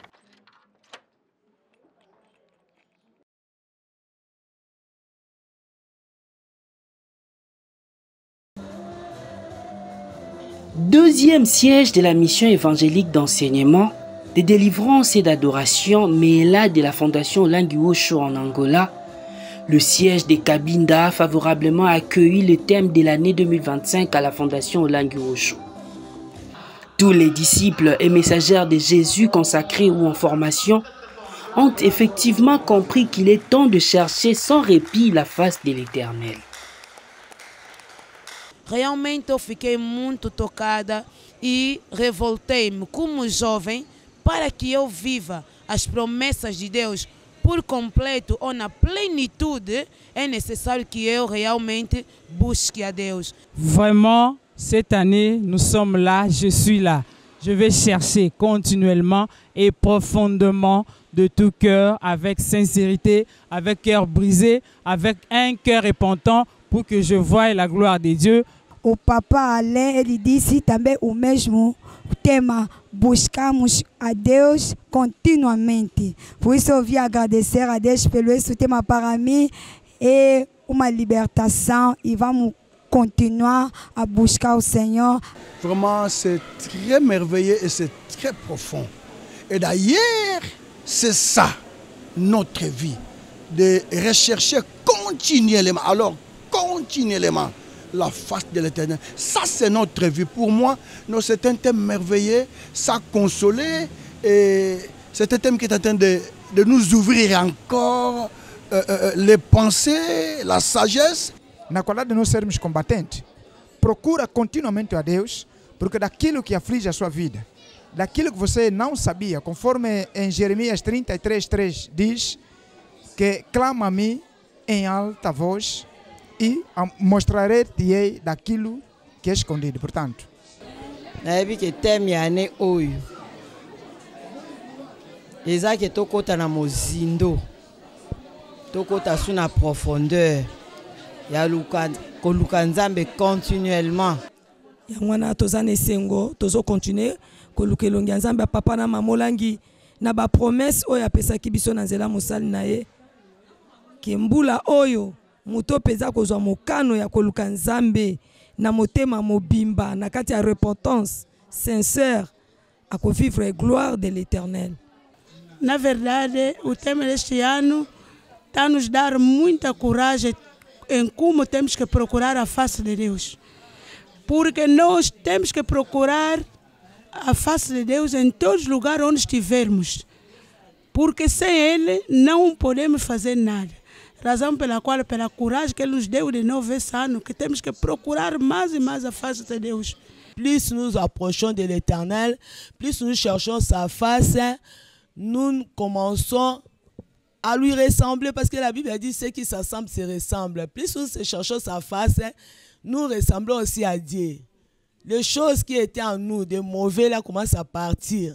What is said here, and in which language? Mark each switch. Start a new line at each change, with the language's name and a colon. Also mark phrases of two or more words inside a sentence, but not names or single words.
French: Deuxième siège de la mission évangélique d'enseignement, de délivrance et d'adoration, mais là de la Fondation Olangi Osho en Angola, le siège de Cabinda a favorablement accueilli le thème de l'année 2025 à la Fondation Olangi Osho. Tous les disciples et messagères de Jésus consacrés ou en formation ont effectivement compris qu'il est temps de chercher sans répit la face de l'Éternel.
Portuguese: Realmente eu fiquei muito tocada e revoltei-me como jovem para que eu viva as promessas de Deus por completo ou na plenitude, é necessário que eu realmente busque a Deus.
French: Vraiment, cette année, nous sommes là, je suis là. Je vais chercher continuellement et profondément de tout cœur, avec sincérité, avec cœur brisé, avec un cœur repentant pour que je voie la gloire de Dieu.
Portuguese: O Papa Alain, ele disse também o mesmo tema, buscamos a Deus continuamente. Por isso eu vim agradecer a Deus pelo esse tema para mim, é uma libertação e vamos continuar à buscar o Seigneur.
French: Vraiment, c'est très merveilleux et c'est très profond. Et d'ailleurs, c'est ça, notre vie, de rechercher continuellement. Alors, continuellement, la face de l'Éternel. Ça, c'est notre vie. Pour moi, c'est un thème merveilleux, ça consolé, et c'est un thème qui est en train de nous ouvrir encore les pensées, la sagesse.
Portuguese: Na qualidade de nós sermos combatentes, procura continuamente a Deus, porque daquilo que aflige a sua vida, daquilo que você não sabia, conforme em Jeremias 33:3 diz, que clama a mim em alta voz e mostrarei-te daquilo que é escondido. Portanto,
Lingala: nayebi que teme ane oyo eza ke tokota na mozindo, tokota su na profondeur ya koluka Nzambe continuellement. Yango wana toza na esengo tozo continuer koluka elongi ya Nzambe papa na mama olangi na ba promesse oyo apesaki biso na nzela mosali na ye ke mbula oyo moto peza kozwa mokano ya koluka Nzambe na motema mobimba na kati ya
French: repentance sincère a vivre a gloire de l'Éternel.
Portuguese: Na verdade, o tema deste ano está nos dar muita coragem em como temos que procurar a face de Deus. Porque nós temos que procurar a face de Deus em todos os lugares onde estivermos. Porque sem Ele não podemos fazer nada. Razão pela qual, pela coragem que Ele nos deu de novo esse ano, que temos que procurar mais e mais a face de Deus.
French: Plus nous approchons de l'Éternel, plus nous cherchons sa face, nous commençons à lui ressembler, parce que la Bible a dit ceux qui s'assemblent se ressemblent. Plus nous cherchons sa face, nous ressemblons aussi à Dieu. Les choses qui étaient en nous, de mauvais, là, commencent à partir.